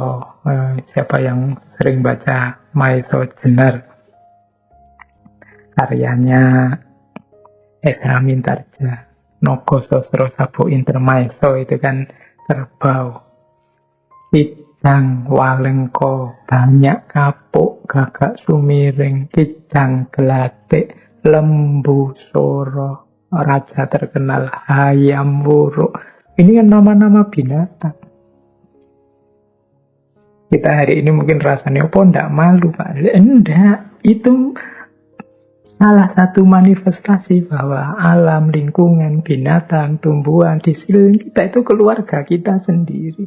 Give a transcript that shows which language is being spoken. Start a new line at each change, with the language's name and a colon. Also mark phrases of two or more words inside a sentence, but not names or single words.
Indonesian: Siapa yang sering baca Maeso Jenar? Karyanya Esra Mintarja. Nogo Sosro Sabu Intermaeso itu kan kerbau. Kijang Walengko, banyak kapuk, gagak sumiring, kijang gelatik, lembu soro, raja terkenal, hayam wuruk. Ini kan nama-nama binatang. Kita hari ini mungkin rasanya, oh enggak malu Pak. Enggak, itu salah satu manifestasi bahwa alam, lingkungan, binatang, tumbuhan, di sekeliling kita itu keluarga kita sendiri.